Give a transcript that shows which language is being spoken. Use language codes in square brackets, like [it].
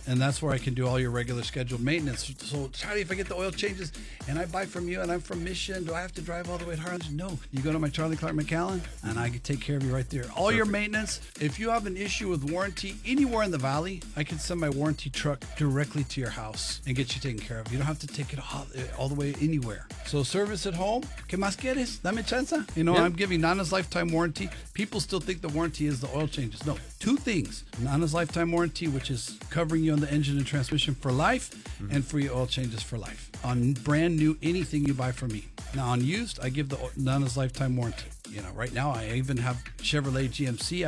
[en] And that's where I can do all your regular scheduled maintenance. So Charlie, if I get the oil changes and I buy from you and I'm from Mission, do I have to drive all the way to Harlingen? No. You go to my Charlie Clark McAllen and I can take care of you right there. All Perfect. Your maintenance, if you have an issue with warranty anywhere in the valley, I can send my warranty truck directly to your house and get you taken care of. You don't have to take it all the way anywhere. So service at home, [es] ¿qué más quieres? Dame chance. [en] You know, yeah. I'm giving Nana's lifetime warranty. People still think the warranty is the oil changes. No, two things. Nana's lifetime warranty, which is covering you on the engine and transmission for life, mm-hmm. and free oil changes for life on brand new anything you buy from me. Now on used, I give the Nana's lifetime warranty. You know, right now I even have Chevrolet GMC.